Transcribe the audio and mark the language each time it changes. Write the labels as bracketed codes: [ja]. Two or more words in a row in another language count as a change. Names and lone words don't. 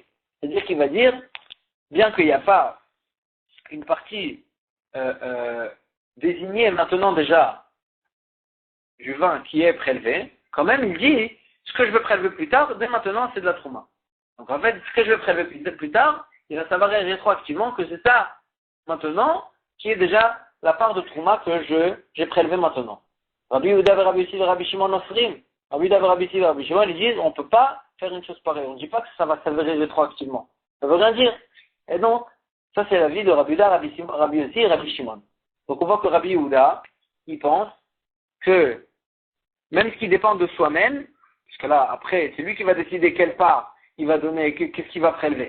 [fr] C'est-à-dire qu'il va dire, bien qu'il n'y a pas une partie désignée maintenant déjà du vin qui est prélevé, quand même il dit, ce que je veux prélever plus tard, dès maintenant c'est de la Trouma. Donc en fait, ce que je veux prélever plus tard, il va s'avérer rétroactivement que c'est ça, maintenant, qui est déjà la part de Trouma que j'ai prélevé maintenant. Rabbi Yehuda et Rabbi Yossi et Rabbi Shimon Nosrim, Rabbi Yehuda et Rabbi Yossi et Rabbi Shimon, ils disent, on ne peut pas faire une chose pareille. On ne dit pas que ça va s'avérer rétroactivement. Ça ne veut rien dire. Et donc, ça c'est l'avis de Rabbi Yehuda, Rabbi Yossi et Rabbi Shimon. Donc on voit que Rabbi Yehuda, il pense que même ce qui dépend de soi-même, parce que là, après, c'est lui qui va décider quelle part il va donner, qu'est-ce qu'il va prélever.